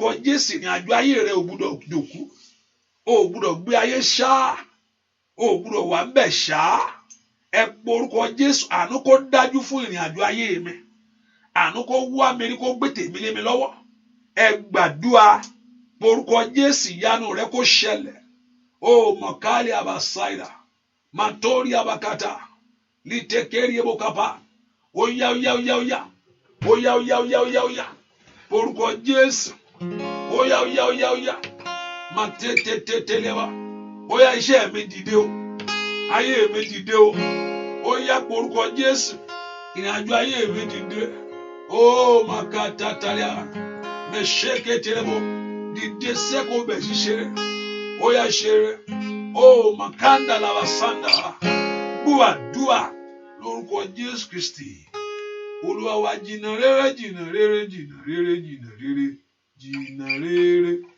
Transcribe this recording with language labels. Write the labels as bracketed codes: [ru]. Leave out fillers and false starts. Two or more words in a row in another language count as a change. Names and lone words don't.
[yo] Jésù ìrìn àjò ayé rẹ ò gbúdọ̀ dòkú ò gbúdọ̀ gbé ayé ṣá ò gbúdọ̀ wà ń bẹ̀ ṣá ẹ porúkọ Jésù àánú kó dájú fún ìrìn àjò ayé mi àánú kó wá mi rí kó gbé tèmi lé mi lọ́wọ́ ẹ gbàdúrà porúkọ Jésù ìyanu rẹ kó ṣẹlẹ̀ ó mọ̀kálí àbáṣáìdà màtórí àbákátà litekeri ebokapa oya orúkọ Jésù oya matetetelewa oya iṣẹ́ mi dìde o ayé mi dìde o oya orúkọ Jésù ìrìnàjò ayé mi dìde o makata talia mesheke telebo dìde sẹ́kọ̀ọ́ bẹ̀ ṣiṣẹ́ ó yá ṣeré ó makanda lavasanda gbúàdúà lórúkọ Jésù Kristi Olúwa wa jìnnà rere jìnnà rere jìnnà rere jìnnà rere jìnnà rere